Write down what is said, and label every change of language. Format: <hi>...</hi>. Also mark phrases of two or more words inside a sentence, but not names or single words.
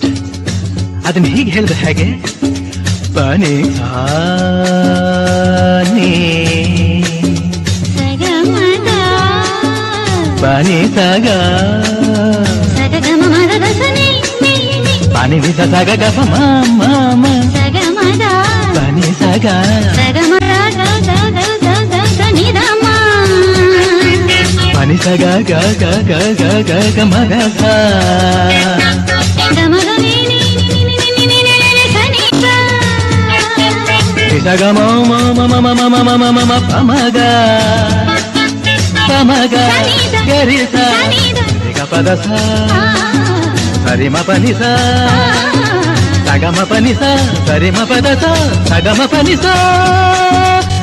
<kn>ಅದನ್ನ ಹೀಗೆ ಹೇಳಿದ್ರೆ ಹೇಗೆ? ಪಾನಿ ಪಾನಿ ಸಾಗ ಪಾನಿ ವಿಸ ಸಾಗ ಗಪ ಮಾಮ ಪಾನಿ ಸಾಗ ಪಾನಿ ಸಾಗ ಗ ಗ ಗ ಗ ಗ ಗ ಮಗ ಸಾ ಸಗ ಮ ಮ ಮ ಮ ಮ ಮ ಮ ಮ ಮ ಮ ಪಮಗ ಪಮಗ ಗರಿ ಸ ಗ ಪದ ಸ ಸರಿ ಮ ಪನಿ ಸ ಸಗ ಮ ಪನಿ ಸ ಸರಿ ಮ ಪದ ಸ ಸಗ ಮ ಪನಿ ಸ</kn>